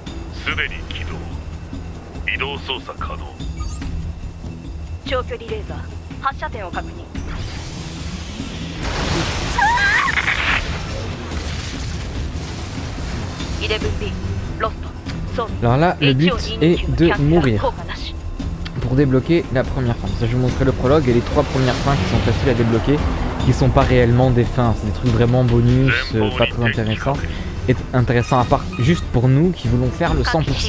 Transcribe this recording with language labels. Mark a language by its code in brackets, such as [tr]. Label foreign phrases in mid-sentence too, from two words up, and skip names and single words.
[ja] すでに起動。移動操作可能。長距離レーザー発射点を確認。11B ロスト。 [fr] Alors là, le but est de mourir pour débloquer la première fin. Ça, je vous montrerai le prologue et les 3 premières fins qui sont faciles à débloquer, qui sont pas réellement des fins, c'est des trucs vraiment bonus, pas très intéressants. Et intéressant à part juste pour nous qui voulons faire le 100%.